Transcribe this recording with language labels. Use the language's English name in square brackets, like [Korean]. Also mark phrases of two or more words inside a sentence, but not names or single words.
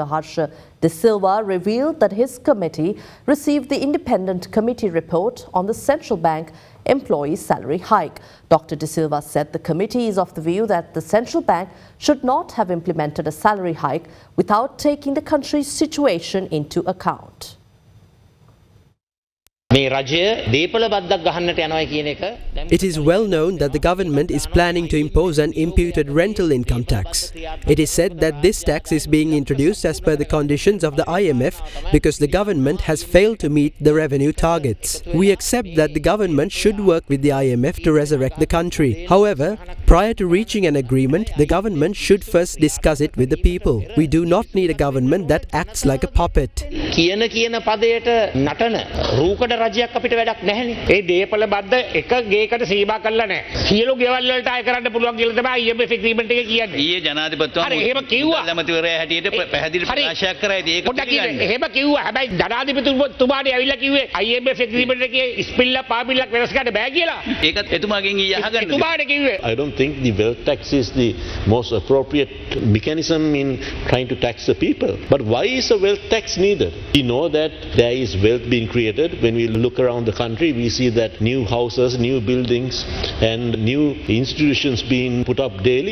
[English] Harsha De Silva, revealed that his committee received the independent committee report on the central bank employee salary hike. Dr. De Silva said the committee is of the view that the central bank should not have implemented a salary hike without taking the country's situation into account. [Sinhala] මේ රජය දීපල බද්දක් ගහන්නට යනවා කියන එක [English] It is well known that the government is planning to impose an imputed rental income tax. It is said that this tax is being introduced as per the conditions of the IMF because the government has failed to meet the revenue targets. We accept that the government should work with the IMF to resurrect the country. However, prior to reaching an agreement, the government should first discuss it with the people. We do not need a government that acts like a puppet. [Sinhala] කියන පදයට නටන රූකඩ රජයක් අපිට වැඩක් නැහැනේ. ඒ දීපල බද්ද එක ගේකට සීමා කරලා නැහැ. සියලු ගෙවල් වලට අය කරන්න පුළුවන් කියලා තමයි IMF agreement එක කියන්නේ. ඊයේ ජනාධිපතිතුමා හරි එහෙම කිව්වා. ඇමතිවරයා හැටියට පැහැදිලි ප්‍රකාශයක් කරා. ඒක පොඩ්ඩක් එහෙම කිව්වා. හැබැයි ජනාධිපතිතුමාට ඇවිල්ලා කිව්වේ IMF agreement එකේ ස්පිල්ල පාබිල්ලක් වෙනස් කරන්න බෑ කියලා. ඒකත් එතුමාගෙන් ඊයේ අහගන්න. එතුමාට කිව්වේ. [English] I don't think the wealth tax is the most appropriate mechanism in trying to tax the people. But why is a wealth tax needed? We know that there is wealth being created. When we look around the country, we see that new houses, new buildings and new institutions being put up daily.